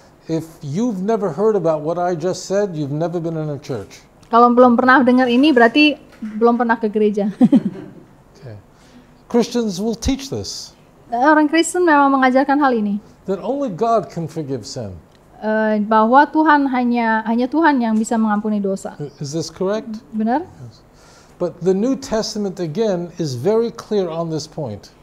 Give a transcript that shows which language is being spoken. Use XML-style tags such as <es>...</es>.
<en>If you've never heard about what I just said, you've never been in a church.</en> <id>Kalau belum pernah dengar ini, berarti belum pernah ke gereja.</id> <en>Okay. Christians will teach this,</en> <id>Orang Kristen memang mengajarkan hal ini.</id> <en>that only God can forgive sin.</en> <id>Bahwa Tuhan hanya Tuhan yang bisa mengampuni dosa.</id> <en>Is this correct?</en> <id>Benar?</id> <en>But the New Testament again is very clear on this point.</en>